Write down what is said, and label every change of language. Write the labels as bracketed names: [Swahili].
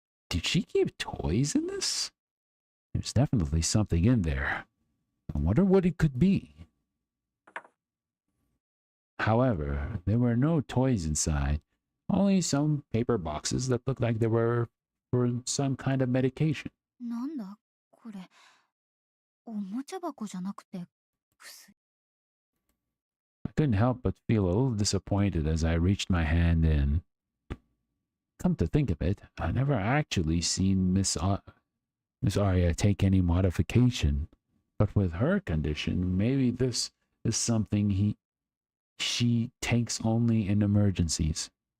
[English] Did she keep toys in this? There's definitely something in there. I wonder what it could be. However, there were no toys inside, only some paper boxes that looked like they were for some kind of medication. [Japanese] なんだこれ。おもちゃ箱じゃなくて薬。 [English] I couldn't help but feel a little disappointed as I reached my hand in. Come to think of it, I never actually seen Miss Aria take any modification. But with her condition, maybe this is something she takes only in emergencies.